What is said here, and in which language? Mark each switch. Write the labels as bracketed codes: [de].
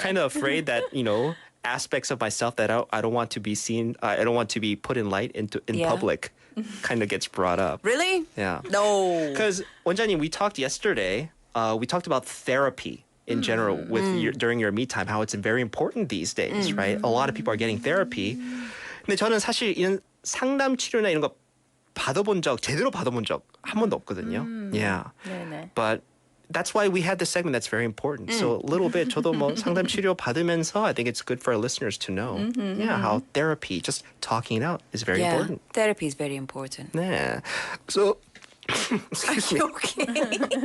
[en] kind of afraid that, aspects of myself that I don't want to be seen, I don't want to be put in light in Yeah. public kind of gets brought up. Really? Yeah. No. Because 원장님, we talked yesterday. We talked about therapy in general with during your me time, how it's very important these days, right? A lot of people are getting therapy. [ko] 근데 저는 사실 이런 상담 치료나 이런 거 제대로 받아본 적 한 번도 없거든요. [en] Yeah. [ko] 네네. [en] But that's why we had this segment that's very important. So a little bit [ko] 저도 뭐 상담 치료 받으면서 [en] I think it's good for our listeners to know how therapy, just talking it out is very Yeah. important. Therapy is very important. 네. So excuse me. Okay.